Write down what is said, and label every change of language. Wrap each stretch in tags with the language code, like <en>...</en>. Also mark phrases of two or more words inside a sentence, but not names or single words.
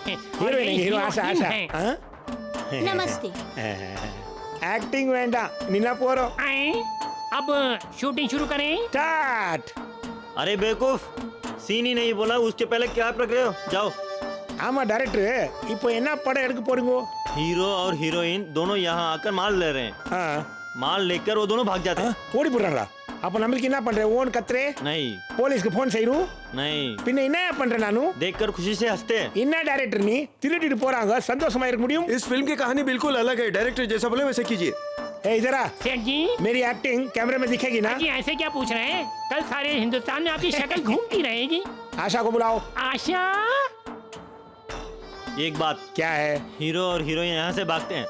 <hi>हीरो नहीं, हीरो आशा आशा। नमस्ते। एक्टिंग वेंडा निना पोरो। अब शूटिंग शुरू करें। स्टार्ट। अरे बेवकूफ, सीन ही नहीं बोला, उसके पहले क्या पकड़ रहे हो? जाओ।</hi> <ta>ஆமா டைரக்டர், இப்போ என்ன படம் எடுக்க போறீங்க?</ta> <hi>हीरो और हीरोइन दोनों यहाँ आकर माल ले रहे हैं। हाँ। माल लेकर वो दोनों भाग जाते हैं।</hi> <ta>ஓடி போறாங்களா? அப்ப நம்மளுக்கு என்ன பண்ற? ஓன் கத்ரே?</ta> <hi>नहीं।</hi> <ta>போலீஸ்க்கு ஃபோன் செய்றோம்?</ta> <hi>नहीं।</hi> <ta>பின்ன என்ன பண்ற நானு?</ta> <hi>देखकर खुशी से हंसते हैं।</hi> <ta>என்ன டைரக்டர் நீ? திருடிட்டு போறாங்க, சந்தோஷமா இருக்க முடியும்?</ta> <hi>इस फिल्म की कहानी बिल्कुल अलग है। डायरेक्टर जैसा बोले वैसे कीजिए। ए इधर आ। सेठ जी, मेरी एक्टिंग कैमरे में दिखेगी ना? जी ऐसे क्या पूछ रहे हैं? कल सारे हिंदुस्तान में आपकी शक्ल घूमती रहेगी। आशा को बुलाओ। आशा। एक बात। क्या है? हीरो और हीरोइन यहाँ से भागते हैं।</hi>